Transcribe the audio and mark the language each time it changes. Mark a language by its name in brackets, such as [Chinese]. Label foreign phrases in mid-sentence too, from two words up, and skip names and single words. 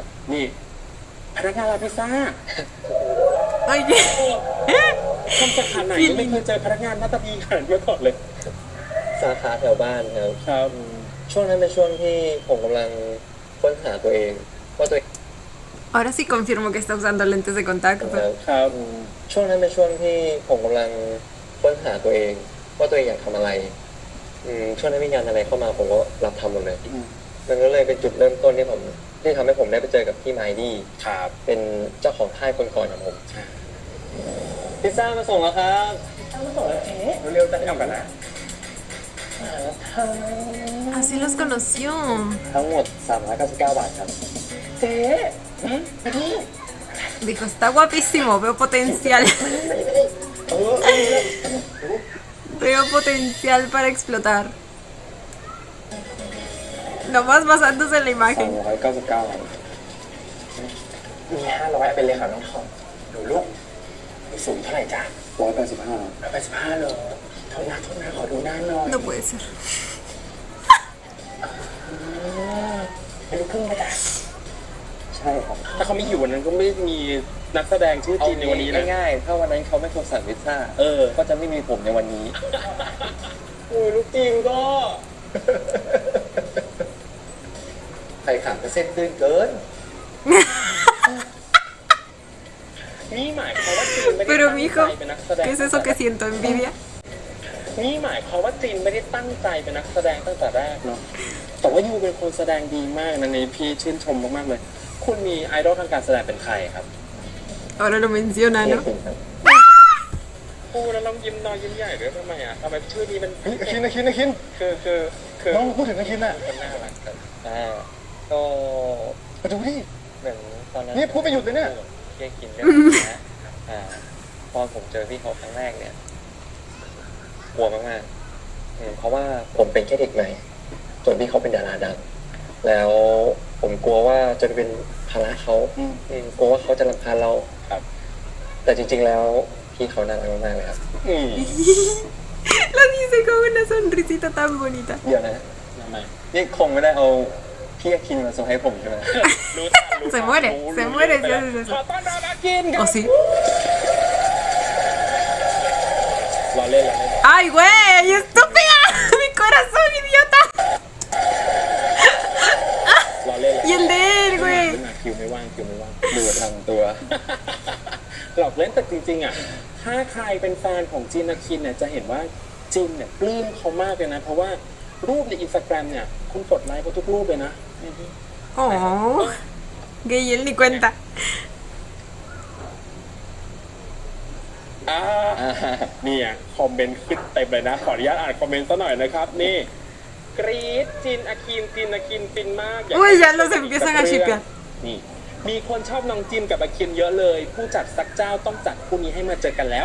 [Thai] นี่พนักงานร้านพิซซ่า [Spanish] Ay, [Thai] ทำสาขาไหนไม่เคยเจอพนักงานหน้าตาดีขนาดนี้มาก่อนเลย สาขาแถวบ้านครับ ครับ ช่วงนั้นเป็นช่วงที่ผมกำลังค้นหาตัวเองว่าตัวเอง [Spanish] ahora sí confirmo que está usando lentes de contacto. [Thai] ครับ ช่วงนั้นเป็นช่วงที่ผมกำลังค้นหาตัวเองว่าตัวเองอยากทำอะไรช่วงนั้นมีงานอะไรเข้ามาผมก็รับทำหมดเลยมันก็เลยเป็นจุดเริ่มต้นที่ทำให้ผมได้ไปเจอกับพี่ไมดี้ ครับ เป็นเจ้าของค่ายคนก่อนของผมพิซซ่ามาส่งแล้วครับ เร็วๆจะทำกันนะ [Spanish] Así los conoció. [Thai] ทั้งหมด 399 บาทครับ [Spanish] Dijo, está guapísimo, veo potencial. Veo potencial para explotar. Nomás basándose en la imagen. [Thai] 399 บาท มี500เป็นเลยค่ะน้องทองดูลูกสูงเท่าไหร่จ๊ะ 185 185เลยโทษนะขอดูหน้าหน่อย [Spanish] No puede ser. [Thai] เป็นลูกครึ่งไหมจ๊ะ ใช่ครับ ถ้าเขาไม่อยู่วันนั้นก็ไม่มีนักแสดงชื่อจีนในวันนี้นะ ง่ายๆถ้าวันนั้นเขาไม่โทรสั่งพิซซ่า ก็จะไม่มีผมในวันนี้ โอ้ยลูกจีนก็ ใครขับก็เส้นตื้นเกิน นี่หมายความว่าจีนไม่ได้ [Spanish] Pero [Thai] ตั้ง [Spanish] mi [Thai] ใจ [Spanish] hijo, [Thai] เป็นนักแสดง [Spanish] ¿qué es eso que siento? ¿Envidia? [Thai] นี่หมายความว่าจีนไม่ได้ตั้งใจเป็นนักแสดงตั้งแต่แรกเนาะแต่ว่ายูเป็นคนแสดงดีมากนะนี่พี่ชื่นชมมากๆเลย คุณมีไอดอลทางการแสดงเป็นใครครับ [Spanish] Ahora lo menciona, ¿no? [Thai] พูดแล้วเรายิ้มน้อยยิ้มใหญ่ด้วยทำไมอ่ะทำไมชื่อนี้มัน อาคิน คือ น้องพูดถึงอาคินอ่ะ คนน่ารักกัน ก็ มาดูดิ เหมือนตอนนั้น นี่พูดไม่หยุดเลยเนี่ย เรียกกินเรื่องนะตอนผมเจอพี่เขาครั้งแรกเนี่ยกลัวมากๆเพราะว่าผมเป็นแค่เด็กใหม่ส่วนพี่เขาเป็นดาราดัง แล้วผมกลัวว่าจะเป็นภาระเขากลัวว่าเขาจะรำคาญเรา ครับ แต่จริงๆแล้วพี่เขาน่ารักมากๆเลยครับ [Spanish] Lo dice con una sonrisita tan bonita. [Thai] เดี๋ยวนะ ทำไม นี่คงไม่ได้เอาพี่อาคินมาส่งให้ผมใช่ไหม รู้ทันรู้ [Spanish] Se [Thai] ทัน [Spanish] muere, [Thai] รู้ [Spanish] se muere. [Thai] ไปแล้วขอต้อนรับอากินครับ [Spanish] ¿O sí? [Thai] รอเล่น [Spanish] ¡Ay, güey! ¡Estúpida! ¡Mi corazón, idiota! [Thai] รอเล่น [Spanish] Y el de él, güey. [Thai] คิวไม่ว่าง ดูทำตัว หลอกเล่นแต่จริงๆอ่ะถ้าใครเป็นแฟนของจินอาคินเนี่ยจะเห็นว่าจินเนี่ยปลื้มเขามากเลยนะเพราะว่ารูปในอินสตาแกรมเนี่ยคุณกดไลค์เขาทุกรูปเลยนะ [Spanish] Oh. Que y él ni cuenta. [Thai] เนี่ยคอมเมนต์ขึ้นเต็มเลยนะขออนุญาตอ่านคอมเมนต์ซะหน่อยนะครับนี่กรี๊ดจินอาคินฟินมากอยาก [Spanish] Uy, ya los empiezan a shippear. [Thai] นี่มีคนชอบน้องจินกับอาคินเยอะเลยผู้จัดสักเจ้าต้องจัดคู่นี้ให้มาเจอกันแล้ว